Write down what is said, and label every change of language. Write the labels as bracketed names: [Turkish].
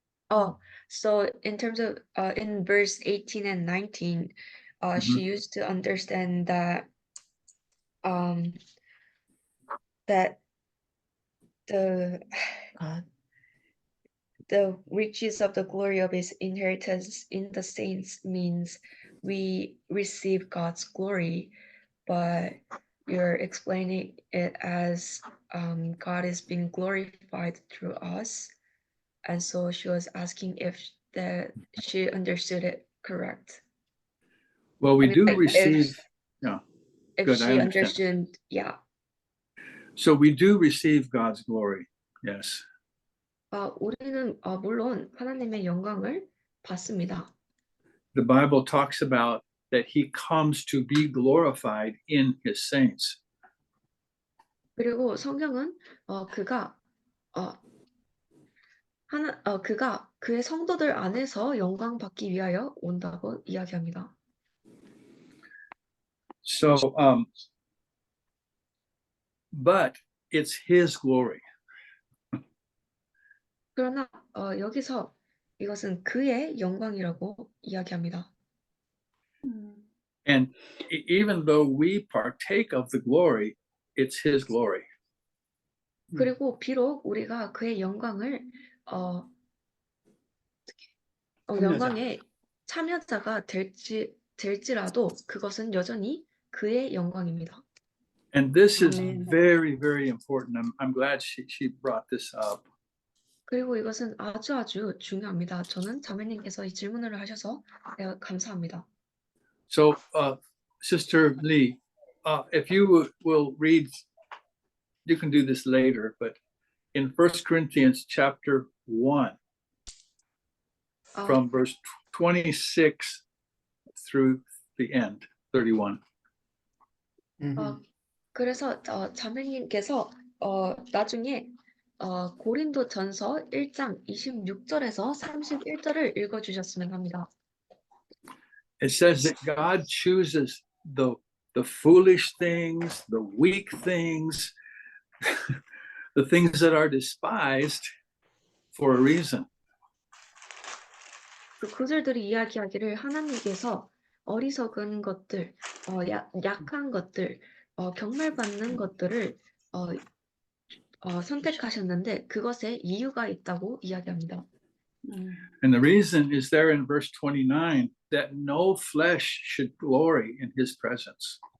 [English] Oh, so in terms of in verse 18 and 19, she used to understand that um that the the riches of the glory of his inheritance in the saints means we receive God's glory, but you're explaining it as God is being glorified through us. And so she was asking if she understood it correct. Well, we I mean, do like, receive, yeah. if Good, I she understood, yeah. So we do receive God's glory. Yes. [Korean] 우리는 물론 하나님의 영광을 받습니다. [English] The Bible talks about that he comes to be glorified in his saints. [Korean] 그리고 성경은 그가 그가 그의 성도들 안에서 영광 받기 위하여 온다고 이야기합니다. [English] So, but it's his glory. [Korean] 그러나 여기서 이것은 그의 영광이라고 이야기합니다. [English] And even though we partake of the glory, it's his glory. [Korean] 그리고 비록 우리가 그의 영광을 영광의 참여자가 될지라도 그것은 여전히 그의 영광입니다. [English] And this is Amen. very, very important. I'm glad she brought this up. [Korean] 그리고 이것은 아주 중요합니다. 저는 자매님께서 이 질문을 하셔서 감사합니다. [English] So, Sister Lee, if you will read, you can do this later, but in 1 Corinthians chapter 1, from verse 26 through the end, 31. [Korean] 그래서 자매님께서 나중에 고린도전서 1장 26절에서 31절을 읽어주셨으면 합니다. [English] It says that God chooses the foolish things, the weak things, the things that are despised for a reason. [Korean] 그 구절들이 이야기하기를 하나님께서 어리석은 것들, 약한 것들, 경멸받는 것들을 선택하셨는데 그것에 이유가 있다고 이야기합니다. [English] And the reason is there in verse 29 that no flesh should glory in his presence.